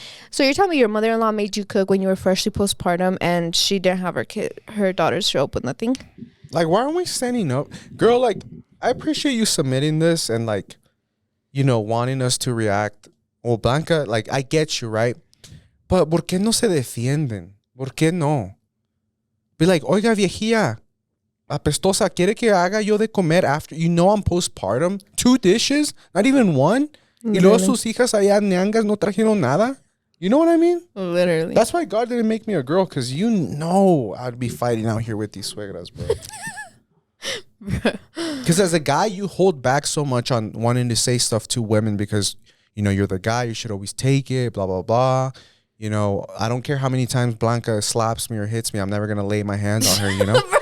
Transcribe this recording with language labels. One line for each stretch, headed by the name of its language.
English: So you're telling me your mother-in-law made you cook when you were freshly postpartum and she didn't have her daughters show up with nothing? Like, why aren't we standing up? Girl, like, I appreciate you submitting this and, like, you know, wanting us to react. Well, Blanca, like, I get you, right?
Spanish: But, ¿por qué no se defienden? ¿Por qué no?
English: Be like,
Spanish: oiga, viejilla, apestosa, ¿quiere que haga yo de comer after?
English: You know I'm postpartum. 2 dishes? Not even 1?
Spanish: Y luego sus hijas allá ñangas no trajeron nada?
English: You know what I mean? Literally. That's why God didn't make me a girl, because you know I'd be fighting out here with these suegras, bro. Because as a guy, you hold back so much on wanting to say stuff to women because, you know, you're the guy. You should always take it, blah, blah, blah. You know, I don't care how many times Blanca slaps me or hits me. I'm never going to lay my hands on her, you know?